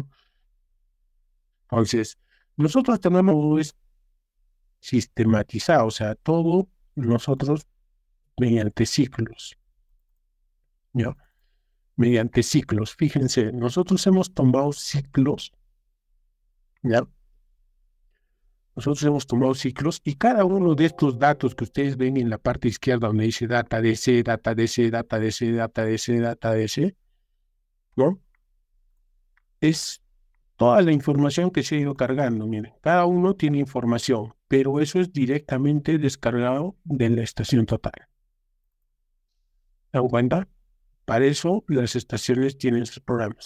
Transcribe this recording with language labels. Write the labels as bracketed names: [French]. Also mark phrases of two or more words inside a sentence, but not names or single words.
[Spanish] Entonces, nosotros tenemos sistematizado, o sea, todo nosotros mediante ciclos, ¿ya? Mediante ciclos. Fíjense, nosotros hemos tomado ciclos, ¿ya? Nosotros hemos tomado ciclos y cada uno de estos datos que ustedes ven en la parte izquierda donde dice data DC, data DC, data DC, data DC, data DC, ¿no? Es toda la información que se ha ido cargando. Miren, cada uno tiene información, pero eso es directamente descargado de la estación total. ¿Se dan cuenta? Para eso las estaciones tienen sus programas.